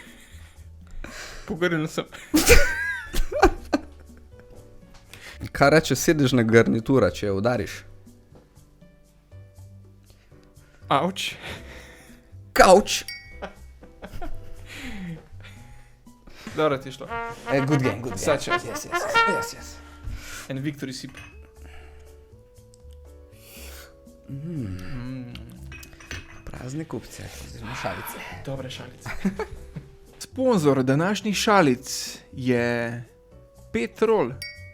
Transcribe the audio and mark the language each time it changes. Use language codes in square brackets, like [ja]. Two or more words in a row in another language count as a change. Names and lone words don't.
[sl] Pogrnil sem. Kaj reče sedežna garnitura, če jo udariš? Auč. Kavč. Dobro ti je šlo. [en] Good game, good game. Such a- Yes. [sl] En [en] Victory sip. [sl] Prazni kupce, oziroma šalice. Dobre šalice. Sponzor današnjih šalic je Petrol.